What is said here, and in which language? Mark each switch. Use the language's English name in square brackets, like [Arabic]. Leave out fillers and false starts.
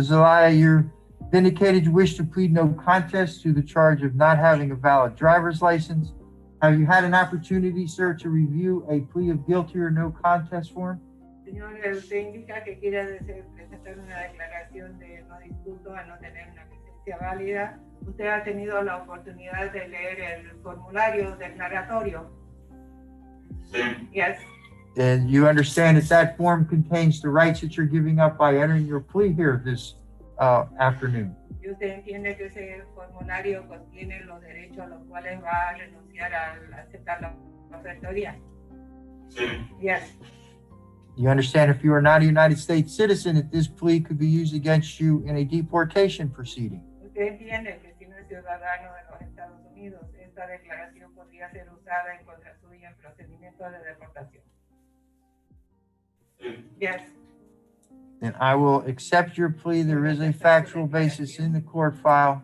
[English] Zelaya, you're vindicated you wish to plead no contest to the charge of not having a valid driver's license. Have you had an opportunity, sir, to review a plea of guilty or no contest form? [Spanish] Señor, usted indica que quiere presentar una declaración de no disputo a no tener una licencia válida. ¿Usted ha tenido la oportunidad de leer el formulario declaratorio? Sí. [English] Yes. And you understand that that form contains the rights that you're giving up by entering your plea here this afternoon. [Spanish] ¿Y usted entiende que ese formulario contiene los derechos a los cuales va a renunciar al aceptar la oferta hoy día? Sí. [English] Yes. You understand if you are not a United States citizen, that this plea could be used against you in a deportation proceeding. [Spanish] ¿Usted entiende que si no es ciudadano de los Estados Unidos, esta declaración podría ser usada en contra suya en procedimientos de deportación? Sí. [English] Yes. Then I will accept your plea. There is a factual basis in the court file.